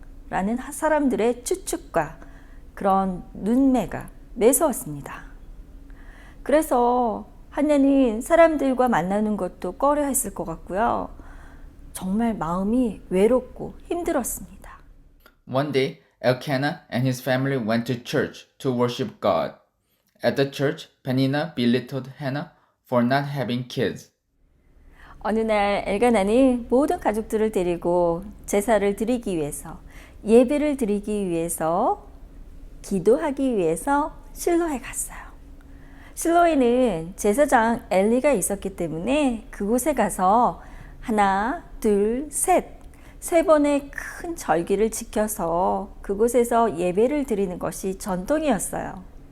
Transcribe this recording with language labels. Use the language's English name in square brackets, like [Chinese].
[Korean] 라는 사람들의 추측과 그런 눈매가 매서웠습니다. 그래서 한나는 사람들과 만나는 것도 꺼려 했을 것 같고요. 정말 마음이 외롭고 힘들었습니다. [English] One day, Elkanah and his family went to church to worship God. At the church, Peninnah belittled Hannah for not having kids. [Korean] 어느 날 엘가나는 모든 가족들을 데리고 제사를 드리기 위해서, 예배를 드리기 위해서, 기도하기 위해서 실로에 갔어요. 실로에는 제사장 엘리가 있었기 때문에 그곳에 가서 하나, 둘, 세 번의 큰 절기를 지켜서 그곳에서 예배를 드리는 것이 전통이었어요.